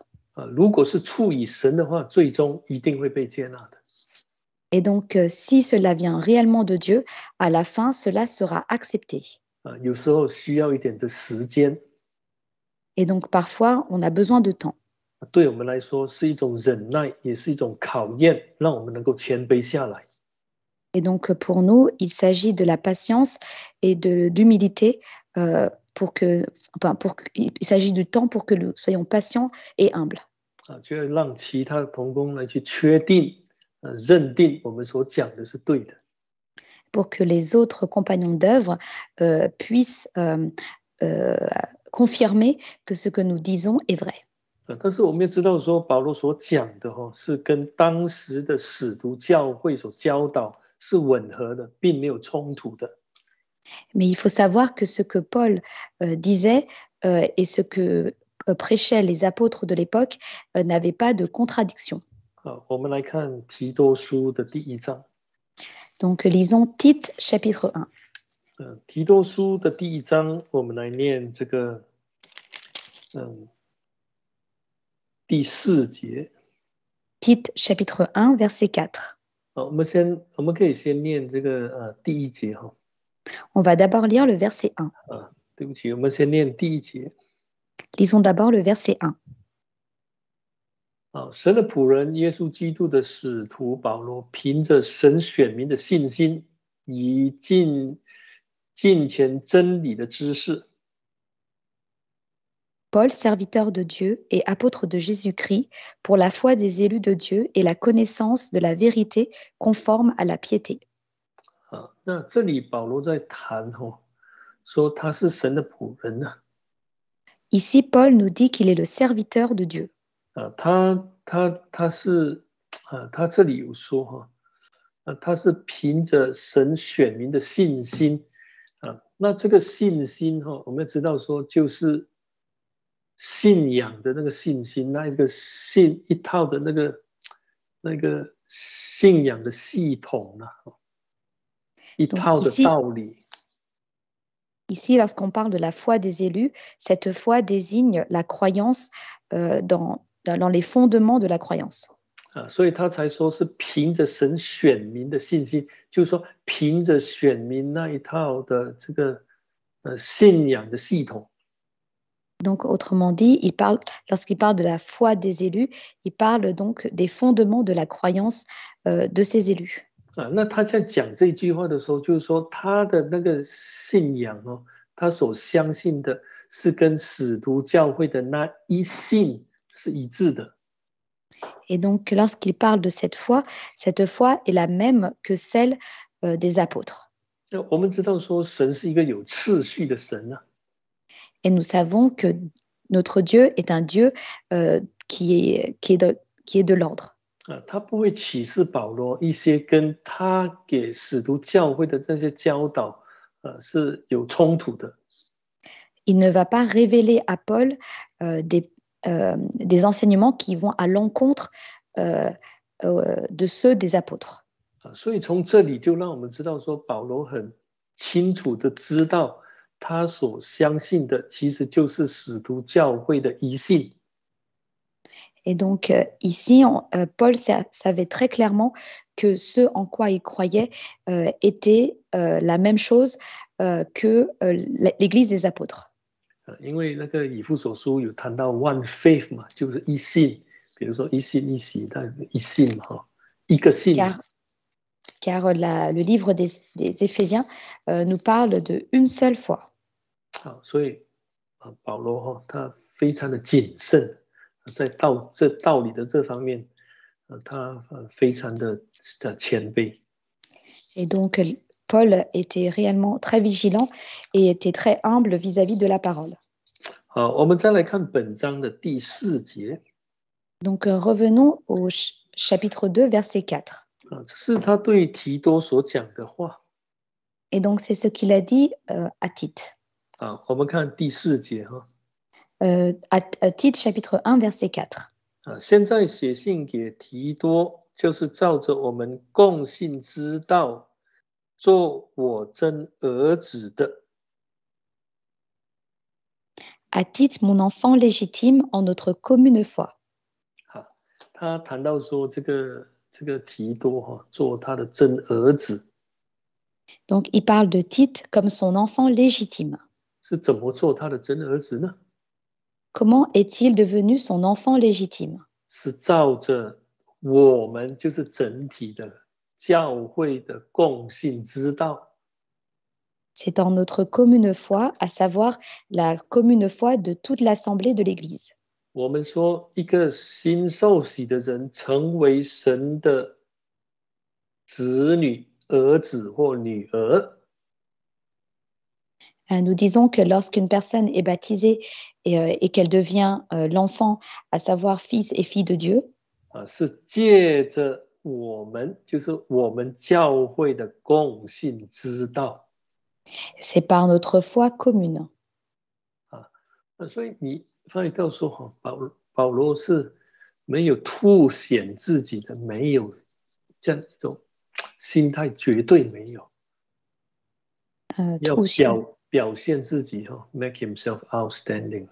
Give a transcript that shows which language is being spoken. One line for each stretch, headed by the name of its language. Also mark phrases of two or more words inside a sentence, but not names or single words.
Chinese: 如果是出于神的话，最终一定会被接纳的。
French: Et donc, si cela vient réellement de Dieu, à la fin, cela sera accepté.
Chinese: 有时候需要一点的时间。
French: Et donc, parfois, on a besoin de temps.
Chinese: 对我们来说是一种忍耐，也是一种考验，让我们能够谦卑下来。
French: Et donc, pour nous, il s'agit de la patience et d'humilité il s'agit du temps pour que nous soyons patients et humbles.
Chinese: 就要让其他的同工来去确定、认定我们所讲的是对的。
French: pour que les autres compagnons d'œuvre puissent confirmer que ce que nous disons est vrai.
Chinese: 但是我们也知道说，保罗所讲的是跟当时的使徒教会所教导是吻合的，并没有冲突的。
French: Mais il faut savoir que ce que Paul disait et ce que prêchaient les apôtres de l'époque n'avait pas de contradiction.
Chinese: 我们来看提多书的第1章。
French: Donc lisons Tite chapitre 1.
Chinese: 提多书的第1章，我们来念这个第4节。
French: Tite chapitre 1 verset 4.
Chinese: 我们可以先念这个第1节哈。
French: On va d'abord lire le verset 1.
Chinese: 对不起，我们先念第1节。
French: Lisons d'abord le verset 1.
Chinese: 神的仆人耶稣基督的使徒保罗，凭着神选民的信心，以近前真理的知识。
French: Paul, serviteur de Dieu et apôtre de Jésus-Christ, pour la foi des élus de Dieu et la connaissance de la vérité conforme à la piété.
Chinese: 那这里保罗在谈说他是神的仆人呢。
French: Ici, Paul nous dit qu'il est le serviteur de Dieu.
Chinese: 他这里有说他是凭着神选民的信心那这个信心我们知道说就是信仰的那个信心，那一个一套的那个信仰的系统一套的道理。
French: Ici, lorsqu'on parle de la foi des élus, cette foi désigne la croyance dans les fondements de la croyance.
Chinese: 所以他才说是凭着神选民的信心，就是说凭着选民那一套的这个信仰的系统。
French: Donc, autrement dit, lorsqu'il parle de la foi des élus, il parle donc des fondements de la croyance de ces élus.
Chinese: 那他在讲这句话的时候，就是说他的那个信仰他所相信的是跟使徒教会的那一信是一致的。
French: Et donc, lorsqu'il parle de cette foi est la même que celle des apôtres.
Chinese: 我们知道说神是一个有次序的神
French: Et nous savons que notre Dieu est un Dieu qui est de l'ordre.
Chinese: 他不会启示保罗一些跟他给使徒教会的这些教导是有冲突的。
French: Il ne va pas révéler à Paul des enseignements qui vont à l'encontre de ceux des apôtres.
Chinese: 所以从这里就让我们知道说，保罗很清楚的知道他所相信的其实就是使徒教会的一信。
French: Et donc ici, Paul savait très clairement que ce en quoi il croyait était la même chose que l'Église des apôtres.
Chinese: 因为那个以弗所书有谈到
English: one faith
Chinese: 嘛，就是一信，比如说一信一喜，但一信嘛，一个信。
French: Car le livre des Éphésiens nous parle d'une seule foi.
Chinese: 所以保罗他非常的谨慎，在道理的这方面，他非常的谦卑。
French: Et donc Paul était réellement très vigilant et était très humble vis-à-vis de la parole.
Chinese: 好，我们再来看本章的第4节。
French: Donc revenons au chapitre 2, verset 4.
Chinese: 这是他对提多所讲的话。
French: Et donc c'est ce qu'il a dit à Tite.
Chinese: 我们看第4节
French: Tite chapitre 1, verset 4.
Chinese: 现在写信给提多，就是照着我们共信之道，做我真儿子的。
French: À Tite, mon enfant légitime en notre commune foi.
Chinese: 他谈到说这个提多做他的真儿子。
French: Donc il parle de Tite comme son enfant légitime.
Chinese: 是怎么做他的真儿子呢？
French: Comment est-il devenu son enfant légitime?
Chinese: 是照着我们就是整体的教会的共信之道。
French: C'est dans notre commune foi, à savoir la commune foi de toute l'assemblée de l'Église.
Chinese: 我们说一个新受洗的人成为神的子女、儿子或女儿，
French: Nous disons que lorsqu'une personne est baptisée et qu'elle devient l'enfant, à savoir fils et fille de Dieu,
Chinese: 是借着我们，就是我们教会的共信之道
French: c'est par notre foi commune.
Chinese: 所以你发觉到说，保罗是没有凸显自己的，没有这样一种心态，绝对没有。要表现自己 ，
English: make himself outstanding.